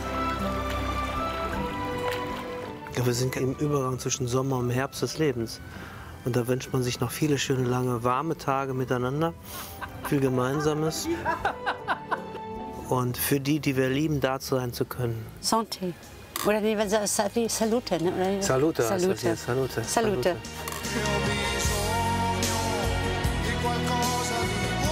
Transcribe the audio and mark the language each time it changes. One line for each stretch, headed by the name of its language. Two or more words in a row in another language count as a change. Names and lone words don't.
German: Ja, wir sind im Übergang zwischen Sommer und Herbst des Lebens. Und da wünscht man sich noch viele schöne, lange, warme Tage miteinander. Viel Gemeinsames. Und für die, die wir lieben, da sein zu können. Santé. Oder nee, Salute. Ne? Oder Salute. Salute. Salute. Salute. Salute.